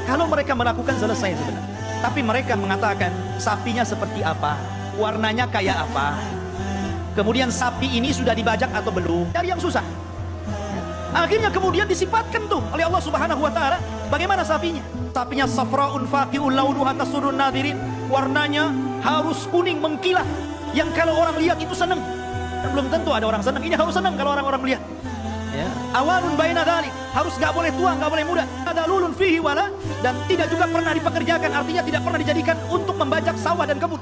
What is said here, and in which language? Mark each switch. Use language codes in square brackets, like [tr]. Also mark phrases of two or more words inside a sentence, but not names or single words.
[id] Kalau mereka melakukan, selesai sebenarnya. Tapi mereka mengatakan, sapinya seperti apa, warnanya kayak apa, kemudian sapi ini sudah dibajak atau belum, dari yang susah. Akhirnya kemudian disifatkan tuh oleh Allah subhanahu wa ta'ala bagaimana sapinya. [ar] Sapinya صفراء فاقع لونها تسر الناظرين, [id] warnanya harus kuning mengkilat, yang kalau orang lihat itu senang. Dan belum tentu ada orang senang, ini harus senang kalau orang-orang melihat. [ar] عوان بين ذلك, [id] harus gak boleh tua, gak boleh muda. Ada lulun fihi wala, dan tidak juga pernah dipekerjakan, artinya tidak pernah dijadikan untuk membajak sawah dan kebun.